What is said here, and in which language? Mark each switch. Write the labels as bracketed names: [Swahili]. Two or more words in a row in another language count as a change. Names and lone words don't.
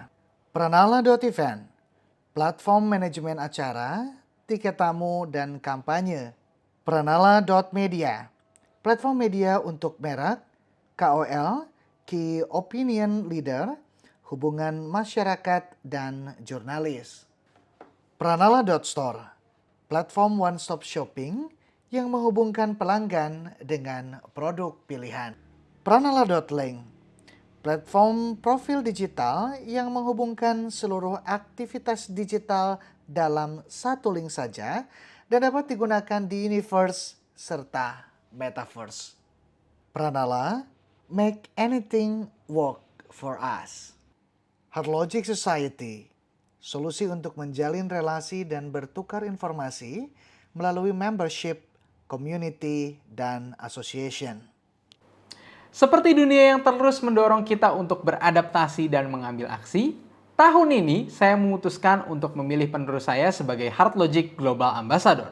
[Indonesian] Pranala.event, platform manajemen acara, tiket tamu, dan kampanye. Pranala.media, platform media untuk merek, KOL, [English] Key Opinion Leader, [Indonesian] hubungan masyarakat, dan jurnalis. Pranala.store, platform [English] one-stop shopping [Indonesian] yang menghubungkan pelanggan dengan produk pilihan. Pranala.link, platform profil digital yang menghubungkan seluruh aktivitas digital dalam satu link saja dan dapat digunakan di Universe serta Metaverse. [English] Pranala, make anything work for us. [Indonesian] HeartLogic Society, solusi untuk menjalin relasi dan bertukar informasi melalui [English] membership, community, [Indonesian] dan association. Seperti dunia yang terus mendorong kita untuk beradaptasi dan mengambil aksi, tahun ini saya memutuskan untuk memilih penerus saya sebagai HeartLogic [English] Global Ambassador.